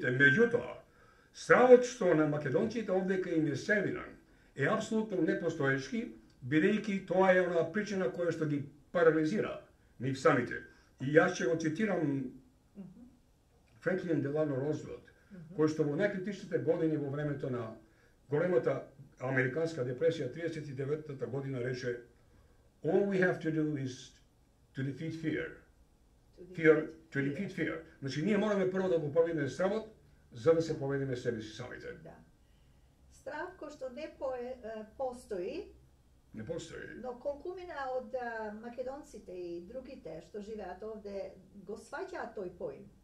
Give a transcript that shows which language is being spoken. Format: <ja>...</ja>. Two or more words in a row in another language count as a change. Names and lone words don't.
<mk>Меѓутоа, стравот што на македонците овдека им е сервиран е апсолутно непостоечки, бидејќи тоа е онаа причина која што ги парализира нив самите. И јас ќе го цитирам Франклин Делано Рузвелт, кој што во најкритичните години во времето на големата американска депресија 39-та година рече:</mk> <en>"All we have to do is to defeat fear." To defeat fear.</en> <mk>Значи ние мораме прво да го победиме стравот за да се победиме себе си самите. Да. Страв кој што не постои. Не постои. Но колкумина од македонците и другите што живеат овде го сваќаат тој поим.</mk>